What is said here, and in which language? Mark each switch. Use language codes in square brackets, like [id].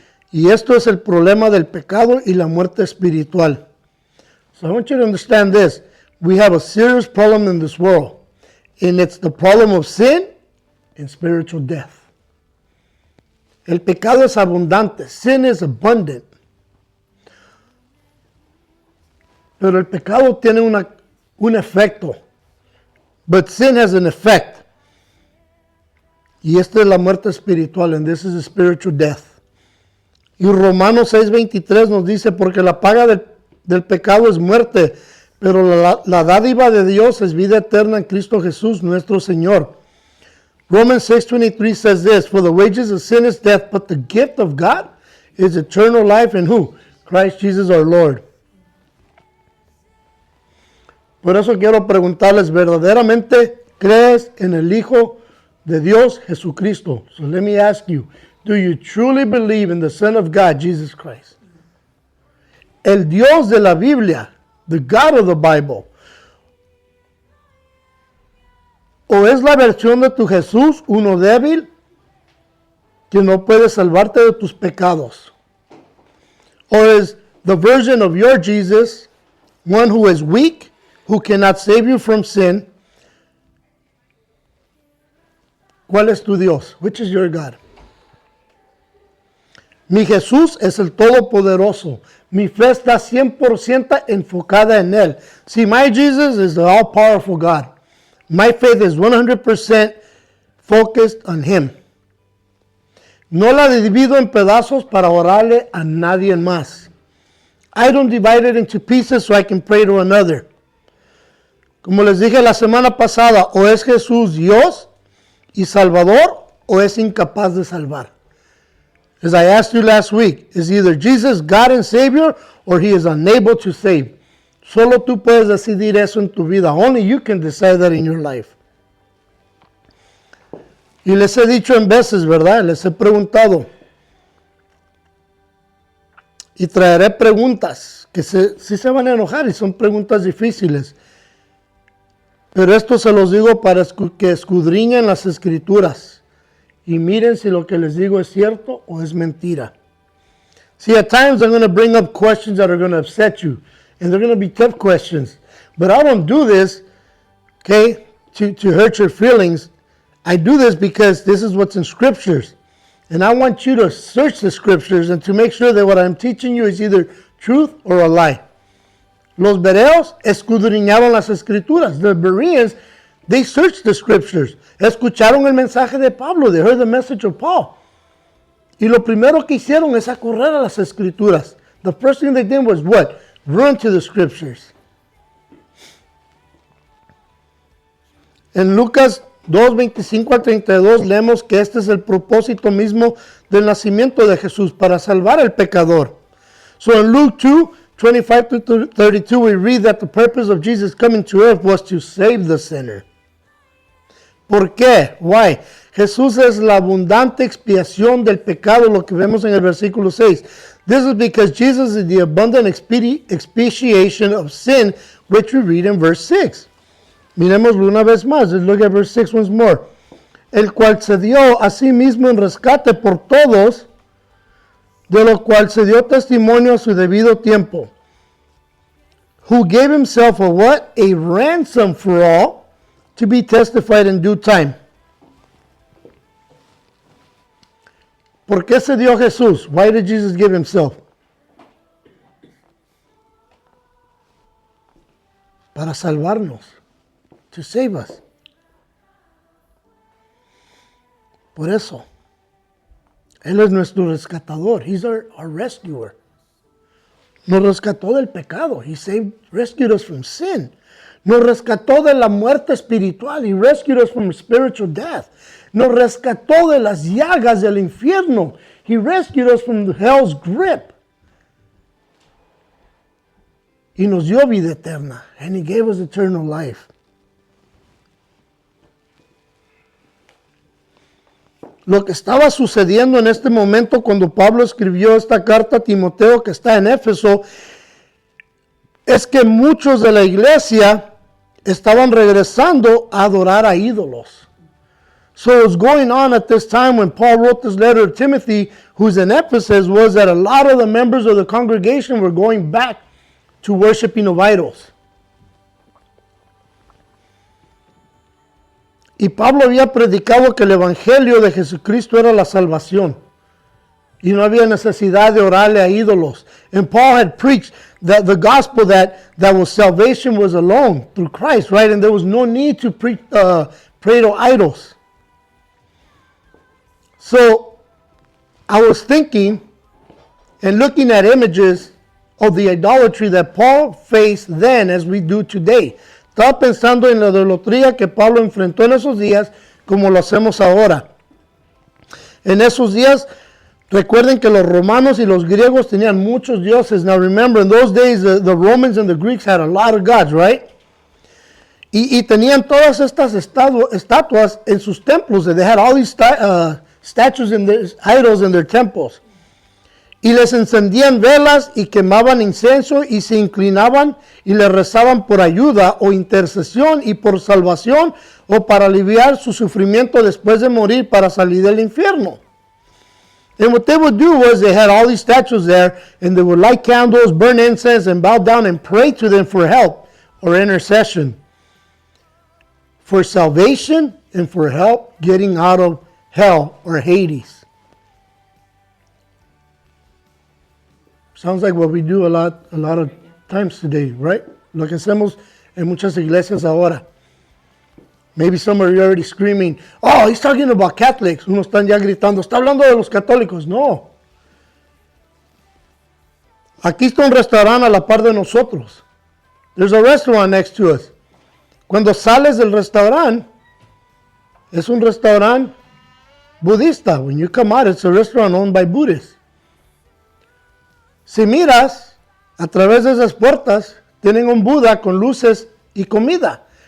[es] Y esto es el problema del pecado y la muerte espiritual. [en] So I want you to understand this. We have a serious problem in this world. And it's the problem of sin and spiritual death. [es] El pecado es abundante. [en] Sin is abundant. [es] Pero el pecado tiene un efecto. [en] But sin has an effect. [es] Y esta es la muerte espiritual. [en] And this is a spiritual death. [es] Y Romanos 6:23 nos dice, porque la paga del pecado es muerte, pero la dádiva de Dios es vida eterna en Cristo Jesús, nuestro Señor. [en] Romans 6:23 says this, for the wages of sin is death, but the gift of God is eternal life in who? Christ Jesus our Lord. [es] Por eso quiero preguntarles, ¿verdaderamente crees en el Hijo de Dios, Jesucristo? [en] So let me ask you, do you truly believe in the Son of God, Jesus Christ? [es] El Dios de la Biblia, [en] the God of the Bible, [es] o es la versión de tu Jesús, uno débil, que no puede salvarte de tus pecados? [en] Or is the version of your Jesus one who is weak, who cannot save you from sin? [es] ¿Cuál es tu Dios? [en] Which is your God? [es] Mi Jesús es el Todopoderoso. Mi fe está 100% enfocada en Él. [en] See, my Jesus is the all-powerful God. My faith is 100% focused on Him. [es] No la divido en pedazos para orarle a nadie más. [en] I don't divide it into pieces so I can pray to another. [es] Como les dije la semana pasada, o es Jesús Dios y Salvador, o es incapaz de salvar. [en] As I asked you last week, is either Jesus God and Savior, or He is unable to save. [es] Solo tú puedes decidir eso en tu vida. [en] Only you can decide that in your life. [es] Y les he dicho en veces, ¿verdad? Les he preguntado. Y traeré preguntas que sí se van a enojar y son preguntas difíciles. Pero esto se los digo para que escudriñen las Escrituras. Y miren si lo que les digo es cierto o es mentira. [en] See, at times I'm going to bring up questions that are going to upset you. And they're going to be tough questions. But I don't do this, okay, to hurt your feelings. I do this because this is what's in Scriptures. And I want you to search the Scriptures and to make sure that what I'm teaching you is either truth or a lie. [es] Los bereos escudriñaron las escrituras. [en] The Bereans, they searched the scriptures. [es] Escucharon el mensaje de Pablo. [en] They heard the message of Paul. [es] Y lo primero que hicieron es correr a las escrituras. [en] The first thing they did was what? Run to the scriptures. [es] En Lucas 2, 25 al 32 leemos que este es el propósito mismo del nacimiento de Jesús, para salvar al pecador. [en] So in Luke 2, 25 to 32, we read that the purpose of Jesus coming to earth was to save the sinner. [es] ¿Por qué? [en] Why? [es] Jesús es la abundante expiación del pecado, lo que vemos en el versículo 6. [en] This is because Jesus is the abundant expiation of sin, which we read in verse 6. [es] Miremoslo una vez más. [en] Let's look at verse 6 once more. [es] El cual se dio a sí mismo en rescate por todos, de lo cual se dio testimonio a su debido tiempo. [en] Who gave himself a what? A ransom for all, to be testified in due time. [es] ¿Por qué se dio Jesús? [en] Why did Jesus give himself? [es] Para salvarnos. [en] To save us. [es] Por eso, Él es nuestro rescatador. [en] He's our rescuer. [es] Nos rescató del pecado. [en] He rescued us from sin. [es] Nos rescató de la muerte espiritual. [en] He rescued us from spiritual death. [es] Nos rescató de las llagas del infierno. [en] He rescued us from hell's grip. [es] Y nos dio vida eterna. [en] And He gave us eternal life. [es] Lo que estaba sucediendo en este momento cuando Pablo escribió esta carta a Timoteo que está en Éfeso es que muchos de la iglesia estaban regresando a adorar a ídolos. [en] So what's going on at this time when Paul wrote this letter to Timothy, who's in Ephesus, was that a lot of the members of the congregation were going back to worshiping of idols. [es] Y Pablo había predicado que el evangelio de Jesucristo era la salvación. Y no había necesidad de orarle a ídolos. [en] And Paul had preached that the gospel that was salvation was alone through Christ, right? And there was no need to pray to idols. So I was thinking and looking at images of the idolatry that Paul faced then as we do today. [es] Estaba pensando en la idolatría que Pablo enfrentó en esos días como lo hacemos ahora. En esos días, recuerden que los romanos y los griegos tenían muchos dioses. [en] Now remember, in those days, the Romans and the Greeks had a lot of gods, right? [es] Y tenían todas estas estatuas en sus templos. [en] They had all these statues and idols in their temples. [es] Y les encendían velas y quemaban incienso y se inclinaban y le rezaban por ayuda o intercesión y por salvación o para aliviar su sufrimiento después de morir para salir del infierno. [en] And what they would do was they had all these statues there and they would light candles, burn incense and bow down and pray to them for help or intercession. For salvation and for help getting out of hell or Hades. Sounds like what we do a lot of times today, right? [es] Lo que hacemos en muchas iglesias ahora. [en] Maybe some are already screaming, oh, he's talking about Catholics. [es] Unos están ya gritando, está hablando de los católicos. No. Aquí está un restaurante a la par de nosotros. [en] There's a restaurant next to us. [es] Cuando sales del restaurante, es un restaurante budista. [en] When you come out, it's a restaurant owned by Buddhists. [es] Si miras, a través de esas puertas, tienen un Buda con luces y comida.